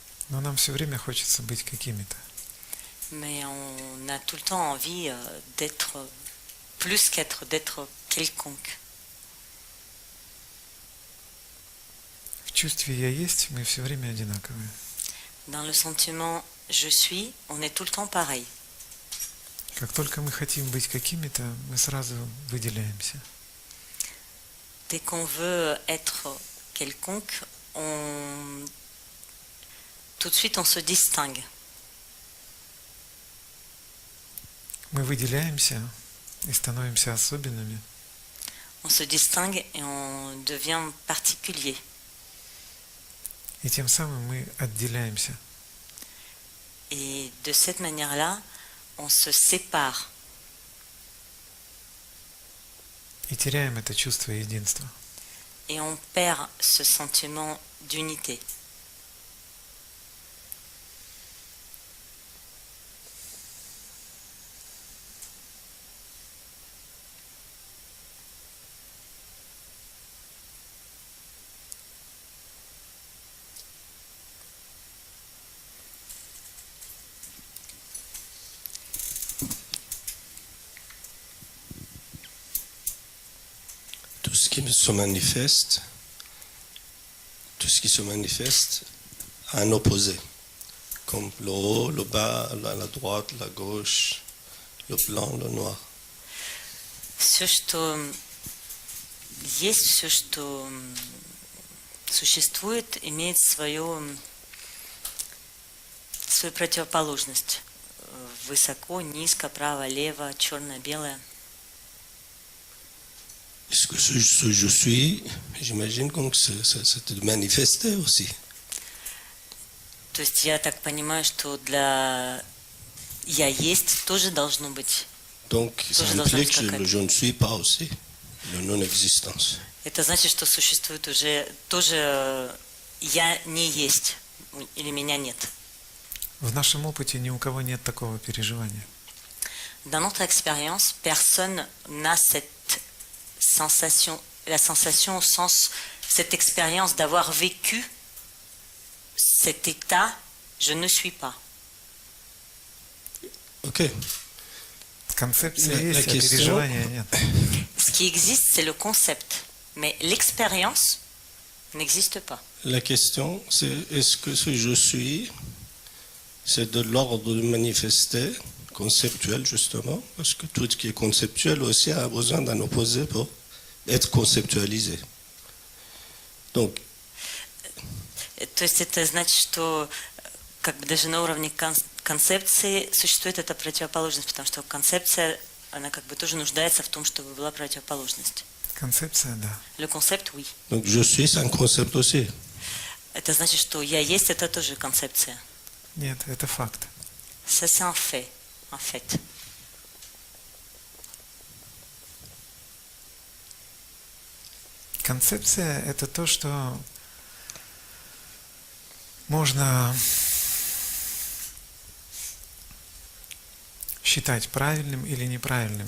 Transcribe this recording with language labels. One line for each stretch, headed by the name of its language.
Russian: Но нам все время хочется быть какими-то.
French: Mais on a tout le temps envie d'être plus qu'être, d'être quelconque.
Russian: В чувстве «я есть» мы все время одинаковые.
French: Dans le sentiment je suis, on est tout le temps pareil.
Russian: Как только мы хотим быть какими-то, мы сразу выделяемся.
French: Dès qu'on veut être quelconque, tout de suite on se distingue.
Russian: Мы выделяемся и становимся особенными.
French: On se distingue et on devient particulier.
Russian: И тем самым мы отделяемся.
French: Et de cette manière-là, on se sépare.
Russian: И теряем это чувство единства.
French: Et on perd ce sentiment d'unité. Tout ce qui se manifeste a un opposé, comme le haut, le bas, la droite, la gauche, le blanc, le noir.
Russian: Все, что есть, все, что существует, имеет свою противоположность. Высоко, низко, право, лево, черное, белое.
French: Est-ce que ce je suis, j'imagine que c'est de manifester aussi.
Russian: То есть я так понимаю, что для «я есть» тоже должно быть.
French: Donc ça implique le je ne suis pas aussi, le non-existence.
Russian: Это значит, что существует уже тоже «я не есть» или «меня нет». В нашем опыте ни у кого нет такого переживания.
French: Dans notre expérience, personne n'a cette sensation, la sensation au sens, cette expérience d'avoir vécu cet état, je ne suis pas. Ok.
Russian: Концепция есть, а переживания нет.
French: Ce qui existe, c'est le concept, mais l'expérience n'existe pas. La question, c'est est-ce que ce je suis, c'est de l'ordre de manifester, conceptuel justement, parce que tout ce qui est conceptuel aussi a besoin d'un opposé pour être conceptualisé. Donc,
Russian: то есть это значит, что как бы даже на уровне концепции существует эта противоположность, потому что концепция, она как бы тоже нуждается в том, чтобы была противоположность. Концепция, да.
French: Le concept, oui. Donc je suis, c'est un concept aussi.
Russian: Это значит, что я есть, это тоже концепция. Нет, это факт.
French: Ça, c'est un fait, en fait.
Russian: Концепция – это то, что можно считать правильным или неправильным.